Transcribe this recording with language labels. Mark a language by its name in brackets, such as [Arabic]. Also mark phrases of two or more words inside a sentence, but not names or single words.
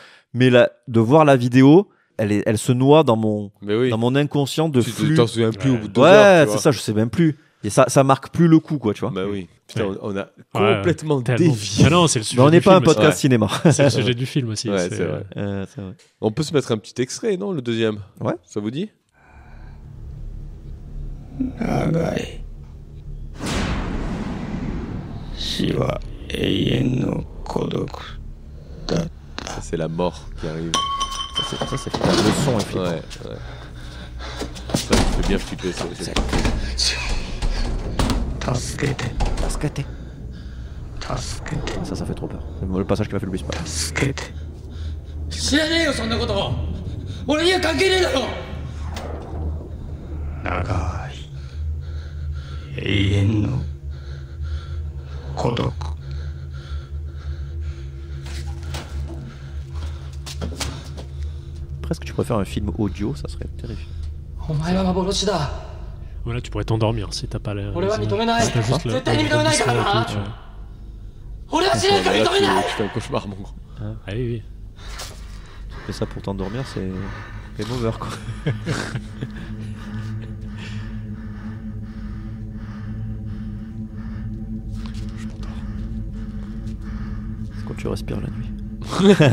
[French] Mais de voir la vidéo, elle se noie dans mon inconscient de flux. Tu t'en souviens plus au bout de 2 heures. Ouais, c'est ça, je sais même plus. Et ça marque plus le coup, quoi, tu vois. Bah oui. Putain, on a complètement dévié. Ah non, c'est le sujet. On n'est pas un podcast cinéma. C'est le sujet du film aussi. Ouais, c'est vrai. C'est vrai. On peut se mettre un petit extrait, non, le deuxième? Ouais. Ça vous dit? [Japanese] 長い死は永遠の孤独だった。 [French] Ça, c'est la mort qui arrive. Ça c'est le son est flippant. Ouais. Ça me fait bien flipper, ça aussi. [Japanese] 助けて [French] Ça fait trop peur. C'est le passage qui m'a fait le plus peur. [Japanese] 助けて知らねえよそんなこと俺には関係ねえだろ長い永遠の孤独 [French] Presque tu préfères un film audio, ça serait terrifiant. [Japanese] お前は幻だ [French] Voilà, tu pourrais t'endormir si t'as pas l'air. [Japanese] 俺は認めない絶対に認めないからな俺は死なんか認めない [French] C'est un cauchemar, mon gros. Ah oui. Tu fais ça pour t'endormir, c'est [English] game over, [French] quoi. Je m'endors. C'est quand tu respires la nuit.